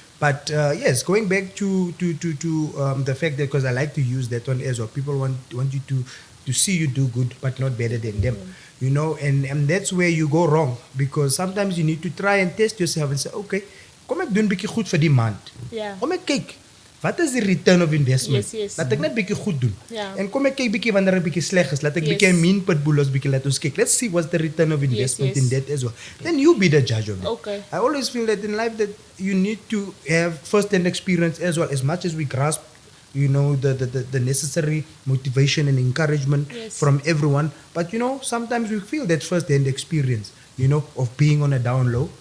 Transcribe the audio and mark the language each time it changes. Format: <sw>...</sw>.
<en>But yes, going back to the fact that, because I like to use that one as well, people want you to see you do good, but not better than them. You know, and that's where you go wrong, because sometimes you need to try and test yourself and say, okay,</en> <af>kom ek doen bietjie goed vir die maand.</af> <en>Yeah.</en> <af>Kom ek kyk, wat is die</af> <en>return of investment? Yes, yes.</en> <af>Laat ek net bietjie goed doen. Ja. En kom ek kyk bietjie wanneer ek bietjie sleg is, laat ek</af> <en>Yes.</en> <af>bietjie 'n</af> <en>mean pitbull</en> <af>ons bietjie laat ons kyk.</af> <en>Let's see what's the return of investment yes. in that as well. Then you be the judge of it. Okay. I always feel that in life that you need to have first-hand experience as well, as much as we grasp, the necessary motivation and encouragement Yes. from everyone. But sometimes we feel that first-hand experience, of being on a down low,</en>